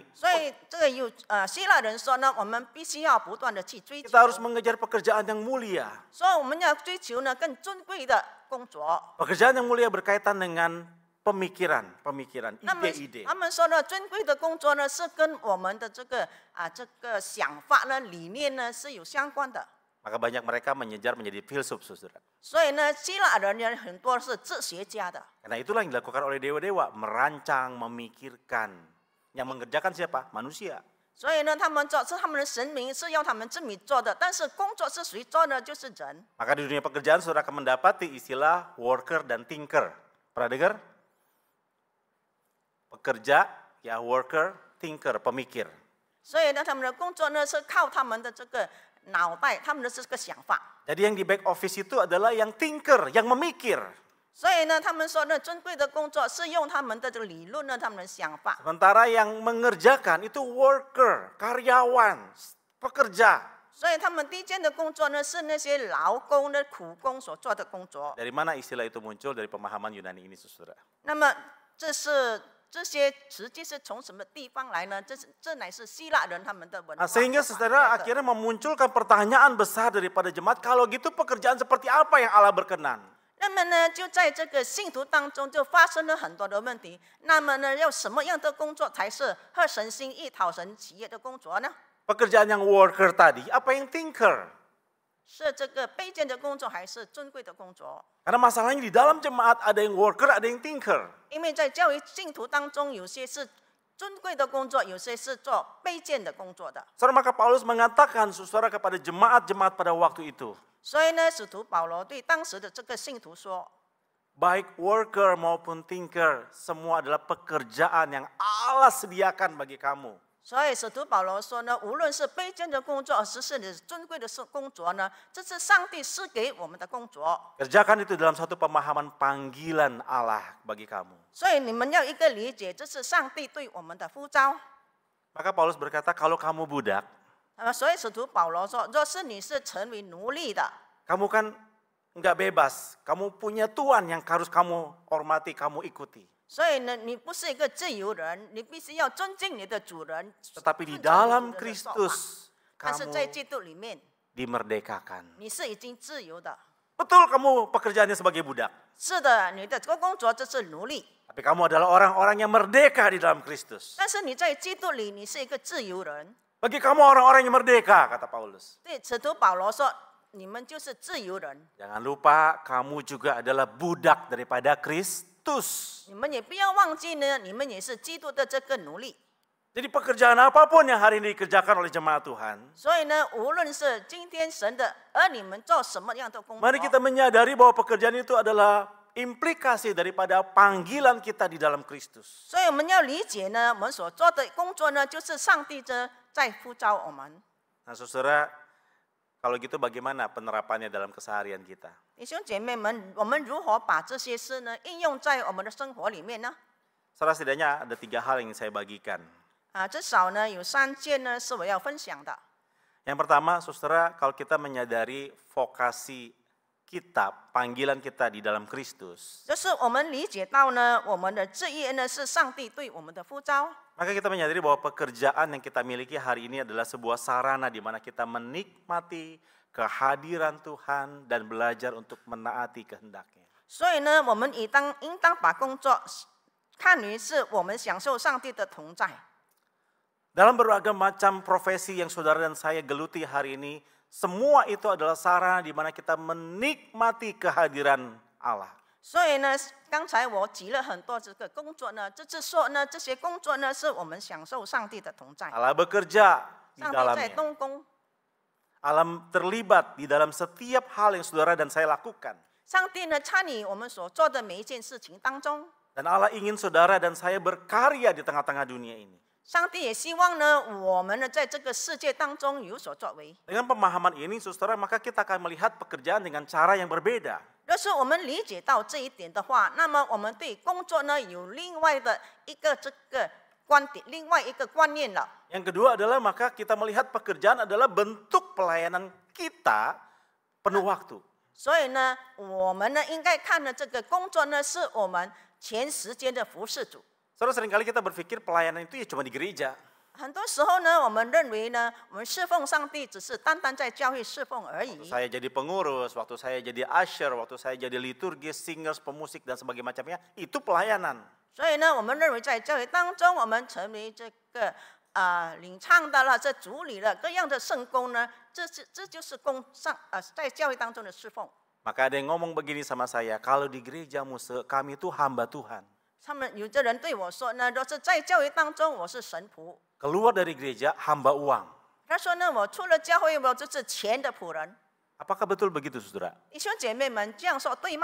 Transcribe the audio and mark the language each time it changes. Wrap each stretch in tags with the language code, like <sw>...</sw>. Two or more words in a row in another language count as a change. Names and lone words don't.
<zh>所以这个希腊人说呢，我们必须要不断的去追求</zh> <id>Kita，harus mengejar pekerjaan yang mulia.</id> <zh>所以我们要追求呢更尊贵的工作。</zh> <id>Pekerjaan yang mulia berkaitan dengan pemikiran,</id> <zh>那么</zh> <id>ide-ide.</id> <zh>他们说呢，尊贵的工作呢是跟我们的这个想法呢、理念呢是有相关的。</zh> <id>Maka banyak mereka mengejar menjadi filsuf, saudara.</id> <zh>所以呢，希腊人呢很多是哲学家的。</zh> <id>Karena itulah yang dilakukan oleh dewa-dewa, merancang, memikirkan. Yang mengerjakan siapa? Manusia.</id> <zh>所以呢，他们做是他们的神明是要他们这么做的，但是工作是谁做呢？就是人。</zh> <id>Maka di dunia pekerjaan saudara akan mendapati istilah worker dan thinker. Pernah dengar? Pekerja, ya worker, thinker, pemikir.</id> <zh>所以呢，他们的工作呢是靠他们的这个脑袋，他们的这个想法。</zh> <id>Jadi yang di</id> <en>back office</en> <id>itu adalah yang thinker, yang memikir.</id> <zh>所以呢，他们说呢，尊贵的工作是用他们的这个理论呢，他们的想法。</zh> <id>Sementara yang mengerjakan itu worker, karyawan, pekerja.</id> <zh>所以他们低贱的工作呢，是那些劳工的苦工所做的工作。</zh> <id>Dari mana istilah itu muncul? Dari pemahaman Yunani ini, saudara.</id> <zh>那么这些实际是从什么地方来呢？这乃是希腊人他们的文化。</zh> <id>Sehingga saudara akhirnya memunculkan pertanyaan besar daripada jemaat. Kalau gitu pekerjaan seperti apa yang Allah berkenan?</id> <zh>那么呢，就在这个信徒当中就发生了很多的问题。那么呢，要什么样的工作才是合神心意、讨神喜悦的工作呢？</zh> <id>Pekerjaan yang worker tadi, apa yang thinker?</id> <zh>是这个卑贱的工作，还是尊贵的工作？</zh> <id>Karena masalahnya di dalam jemaat ada yang worker, ada yang thinker.</id> <zh>因为在教育信徒当中，有些是尊贵的工作，有些是做卑贱的工作的。</zh> <id>Saudara, maka Paulus mengatakan saudara kepada jemaat-jemaat pada waktu itu,</id> <zh>所以呢，使徒保罗对当时的这个信徒说，</zh> <id>baik worker maupun thinker, semua adalah pekerjaan yang Allah sediakan bagi kamu.</id> <zh>所以使徒保罗说呢，无论是卑贱的工作，还是你尊贵的工作呢，这是上帝赐给我们的工作。</zh> <id>Kerjakan itu dalam satu pemahaman panggilan Allah bagi kamu.</id> <zh>所以你们要一个理解，这是上帝对我们的呼召。</zh> <id>Maka Paulus berkata, kalau kamu budak,</id> <zh>所以使徒保罗说，若是你是成为奴隶的，</zh> <id>kamu kan nggak bebas. Kamu punya Tuhan yang harus kamu hormati, kamu ikuti.</id> <zh>所以呢，你不是一个自由人，你必须要尊敬你的主人。</zh> <id>Tetapi di dalam Kristus,</id> <zh>但是在</zh> <id>kamu</id> <zh>基督里面，</zh> <id>dimerdekakan.</id> <zh>你是已经自由的。</zh> <id>Betul kamu pekerjaannya sebagai budak.</id> <zh>是的，你的这个工作就是奴隶，</zh> <id>Tapi kamu adalah orang-orang yang merdeka di dalam Kristus.</id> <zh>但是你在基督里，你是一个自由人。</zh> <id>Bagi kamu orang-orang yang merdeka, kata Paulus.</id> <zh>对，使徒保罗说，你们就是自由人，</zh> <id>Jangan lupa kamu juga adalah budak daripada Kristus.</id> <zh>你们也不要忘记呢，你们也是基督的这个奴隶。</zh> <id>Jadi pekerjaan apapun yang hari ini dikerjakan oleh jemaat Tuhan,</id> <zh>所以呢，无论是今天神的，而你们做什么样的工作，</zh> <id>mari kita menyadari bahwa pekerjaan itu adalah implikasi daripada panggilan kita di dalam Kristus.</id> <zh>所以我们要理解呢，我们所做的工作呢，就是上帝在呼召我们。</zh> <id>Nah, saudara, kalau gitu bagaimana penerapannya dalam keseharian kita?</id> <zh>弟兄姐妹们，我们如何把这些事呢应用在我们的生活里面呢？</zh> <id>Saudara, setidaknya ada 3 hal yang ingin saya bagikan.</id> <zh>至少呢有3件呢是我要分享的。</zh> <id>Yang pertama, saudara, kalau kita menyadari vokasi kita, panggilan kita di dalam Kristus,</id> <zh>就是我们理解到呢，我们的职业呢是上帝对我们的呼召。</zh> <id>maka kita menyadari bahwa pekerjaan yang kita miliki hari ini adalah sebuah sarana di mana kita menikmati kehadiran Tuhan dan belajar untuk menaati kehendaknya.</id> <zh>所以呢，我们应当把工作看于是我们享受上帝的同在。</zh> <id>Dalam berbagai macam profesi yang saudara dan saya geluti hari ini, semua itu adalah sarana di mana kita menikmati kehadiran Allah.</id> <zh>所以呢，刚才我举了很多这个工作呢，就是说呢，这些工作呢，是我们享受上帝的同在。</zh> <id>Allah bekerja di</id> <zh>上帝在</zh> <id>dalamnya.</id> <zh>动工，</zh> <id>Allah terlibat di dalam setiap hal yang saudara dan saya lakukan.</id> <zh>上帝呢参与我们所做的每一件事情当中。</zh> <id>Dan Allah ingin saudara dan saya berkarya di tengah-tengah dunia ini.</id> <zh>上帝也希望呢，我们呢在这个世界当中有所作为。</zh> <id>Dengan pemahaman ini, saudara, maka kita akan melihat pekerjaan dengan cara yang berbeda.</id> <zh>若是我们理解到这一点的话，那么我们对工作呢有另外的一个这个观点，另外一个观念了。</zh> <id>Yang kedua adalah maka kita melihat pekerjaan adalah bentuk pelayanan kita penuh waktu.</id> <zh>所以呢，我们呢应该看呢这个工作呢是我们全时间的服侍主。</zh> <id>Saudara, seringkali kita berpikir pelayanan itu ya cuma di gereja.</id> <zh>很多时候呢，我们认为呢，我们侍奉上帝只是单单在教会侍奉而</zh> <id>Waktu</id> <zh>已。</zh> <id>saya jadi pengurus, waktu saya jadi usher, waktu saya jadi liturgis, singers, pemusik dan sebagainya macamnya, itu pelayanan.</id> <zh>所以呢，我们认为在教会当中，我们成为这个领唱的了，这主理了各样的圣工呢，这就是在教会当中的侍奉。</zh> <id>Maka ada yang ngomong begini sama saya, kalau di gereja Muse, kami itu hamba Tuhan.</id> <zh>他们有的人对我说呢，若是在教会当中，我是神仆。</zh> <id>Keluar dari gereja, hamba uang.</id> <zh>他说呢，我出了教会，我就是钱的仆人。</zh> <id>Apakah betul begitu, saudara?</id> <zh>弟兄姐妹们，这样说对吗？</zh>